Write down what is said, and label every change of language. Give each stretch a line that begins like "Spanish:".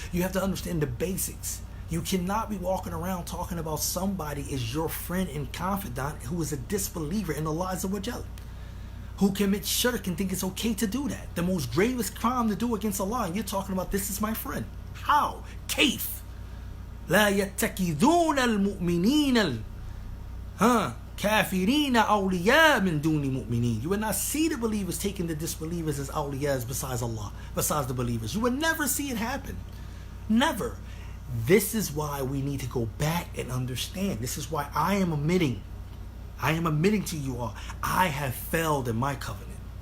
English: You have to understand the basics. You cannot be walking around talking about somebody as your friend and confidant who is a disbeliever in Allah Azza wa Jal, who commits shirk and think it's okay to do that. The most gravest crime to do against Allah, and you're talking about this is my friend. How? Kaif?
Arabic: لا يتكذون المؤمنين كافرين أولياء من دون مؤمنين.
English: You will not see the believers taking the disbelievers as awliyas besides Allah, besides the believers. You will never see it happen. Never. This is why we need to go back and understand. This is why I am admitting to you all, I have failed in my covenant.